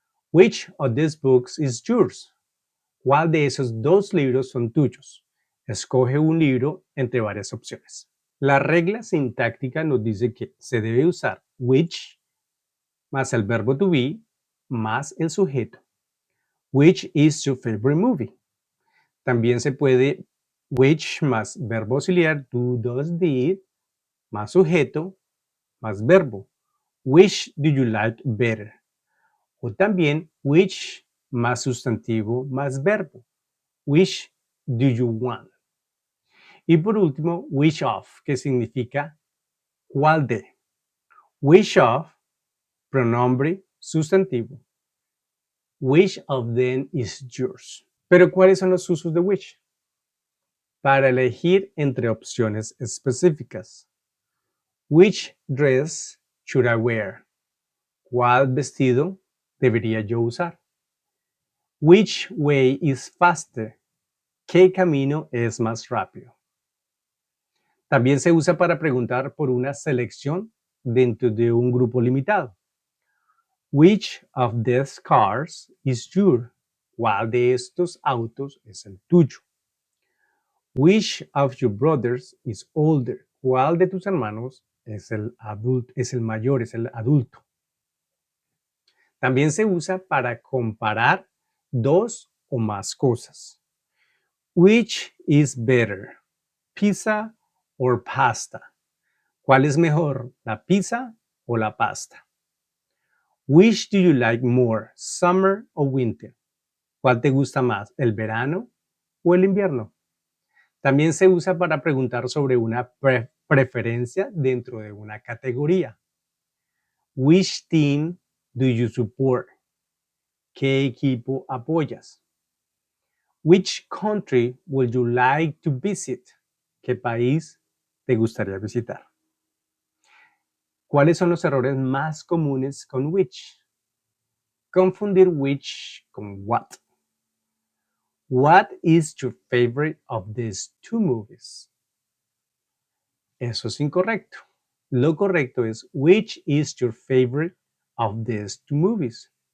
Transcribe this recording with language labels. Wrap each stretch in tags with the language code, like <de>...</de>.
<en>Which of these books is yours?</en> <es>¿Cuál de esos 2 libros son tuyos? Escoge un libro entre varias opciones. La regla sintáctica nos dice que se debe usar which más el verbo to be más el sujeto.</es> <en>Which is your favorite movie?</en> <es>También se puede which más verbo auxiliar do, does, did más sujeto más verbo.</es> <en>Which do you like better?</en> <es>O también which más sustantivo más verbo.</es> <en>Which do you want?</en> <es>Y por último, which of, que significa cuál de. Which of, pronombre sustantivo.</es> <en>Which of them is yours?</en> <es>Pero ¿cuáles son los usos de which? Para elegir entre opciones específicas.</es> <en>Which dress should I wear?</en> <es>¿Cuál vestido debería yo usar?</es> <en>Which way is faster?</en> <es>¿Qué camino es más rápido? También se usa para preguntar por una selección dentro de un grupo limitado.</es> <en>Which of these cars is yours?</en> <es>¿Cuál de estos autos es el tuyo?</es> <en>Which of your brothers is older?</en> <es>¿Cuál de tus hermanos es el adulto, es el mayor, es el adulto? También se usa para comparar dos o más cosas.</es> <en>Which is better? Pizza or pasta?</en> <es>¿Cuál es mejor, la pizza o la pasta?</es> <en>Which do you like more, summer or winter?</en> <es>¿Cuál te gusta más, el verano o el invierno? También se usa para preguntar sobre una preferencia dentro de una categoría.</es> <en>Which team do you support?</en> <es>¿Qué equipo apoyas?</es> <en>Which country would you like to visit?</en> <es>¿Qué país te gustaría visitar? ¿Cuáles son los errores más comunes con which? Confundir which con what.</es> <en>What is your favorite of these two movies?</en> <es>Eso es incorrecto. Lo correcto es</es> <en>which is your favorite of these two movies.</en>